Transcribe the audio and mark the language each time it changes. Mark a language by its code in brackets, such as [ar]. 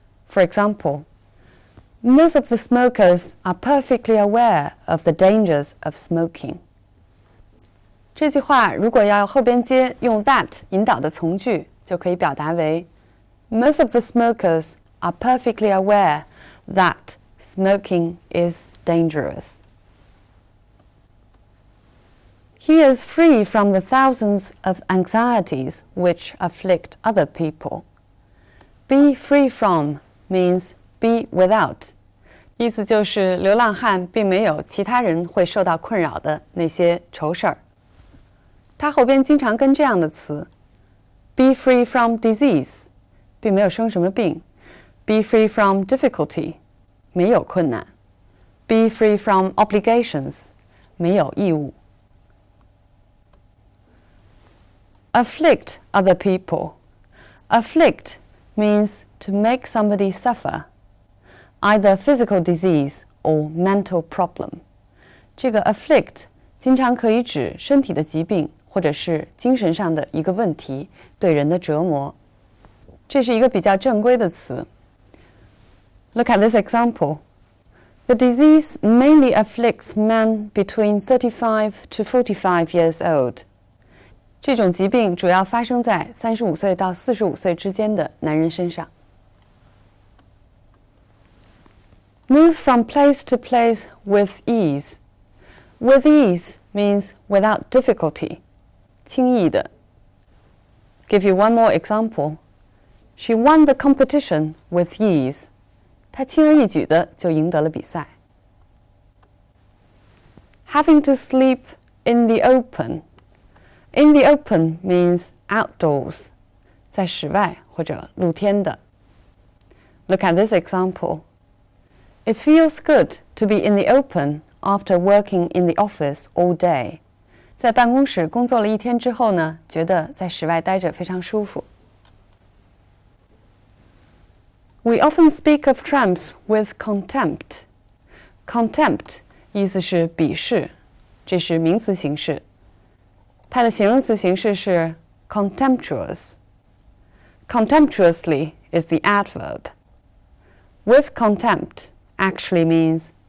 [en] For example, most of the smokers are perfectly aware of the dangers of smoking. [zh] 这句话如果要后边接用 that 引导的从句，就可以表达为 [en] Most of the smokers are perfectly aware that smoking is dangerous. He is free from the thousands of anxieties which afflict other people. Be free from means be without. [zh] 意思就是流浪汉并没有其他人会受到困扰的那些愁事儿。它后边经常跟这样的词 [en] be free from disease [zh] 并没有生什么病 [en] be free from difficulty [zh] 没有困难 [en] be free from obligations [zh] 没有义务。 [en] Afflict other people. Afflict means to make somebody suffer, either physical disease or mental problem. [zh] 这个 afflict 经常可以指身体的疾病，或者是精神上的一个问题对人的折磨。这是一个比较正规的词。 [en] Look at this example. The disease mainly afflicts men between 35 to 45 years old. [zh] 这种疾病主要发生在35岁到45岁之间的男人身上。 [en] Move from place to place with ease. With ease means without difficulty. [zh] 轻易的。 [en] Give you one more example. She won the competition with ease. [zh] 她轻而易举的就赢得了比赛。 [en] Having to sleep in the open. In the open means outdoors, [zh] 在室外或者露天的。 [en] Look at this example. It feels good to be in the open after working in the office all day. [zh] 在办公室工作了一天之后呢，觉得在室外待着非常舒服。 [en] We often speak of tramps with contempt. [zh] Contempt 意思是鄙视，这是名词形式。它的形容词形式是 contemptuous. [en] Contemptuously is the adverb. With contempt actually means